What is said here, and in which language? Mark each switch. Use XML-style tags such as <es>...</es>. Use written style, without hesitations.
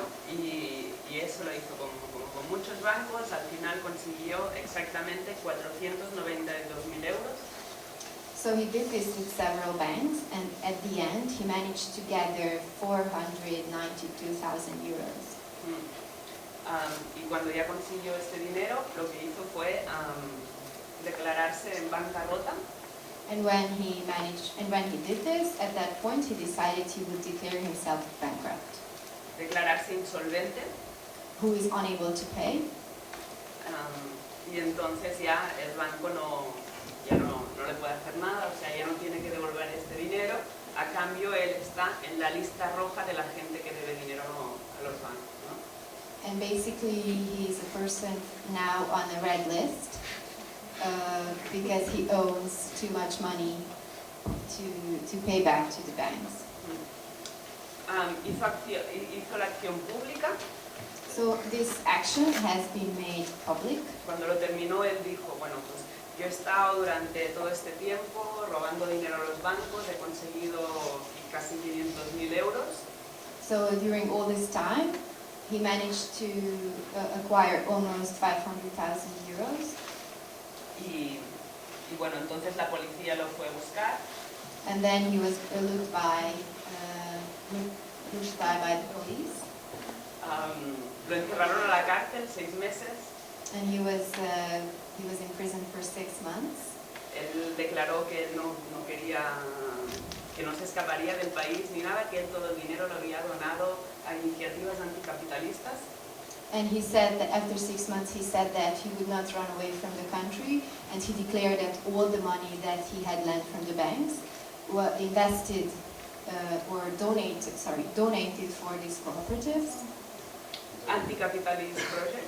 <es>Y eso lo hizo con muchos bancos. Al final consiguió exactamente 492.000 euros.</es> <en>So he did this with several banks, and at the end he managed to gather 492,000 euros.</en> <es>Y cuando ya consiguió este dinero, lo que hizo fue declararse en bancarrota.</es> <en>And when he did this, at that point he decided he would declare himself bankrupt,</en> <es>Declararse insolvente.</es> <en>who is unable to pay.</en> <es>Y entonces ya el banco no le puede hacer nada, o sea, ya no tiene que devolver este dinero. A cambio, él está en la lista roja de la gente que debe dinero a los bancos, ¿no?</es> <en>And basically he's a person now on the red list because he owes too much money to pay back to the banks.</en> <es>Hizo la acción pública.</es> <en>So this action has been made public.</en> <es>Cuando lo terminó, él dijo, bueno, pues yo he estado durante todo este tiempo robando dinero a los bancos, he conseguido casi 500.000 euros.</es> <en>So during all this time, he managed to acquire almost 500,000 euros.</en> <es>Y bueno, entonces la policía lo fue a buscar.</es> <en>And then he was looked by the police.</en> <es>Lo encerraron a la cárcel 6 meses.</es> <en>And he was in prison for 6 months.</en> <es>Él declaró que él no quería, que no se escaparía del país ni nada, que él todo el dinero lo había donado a iniciativas anticapitalistas.</es> <en>And he said that after 6 months, he said that he would not run away from the country, and he declared that all the money that he had lent from the banks invested or donated for these cooperatives. Anti-capitalist project.</en>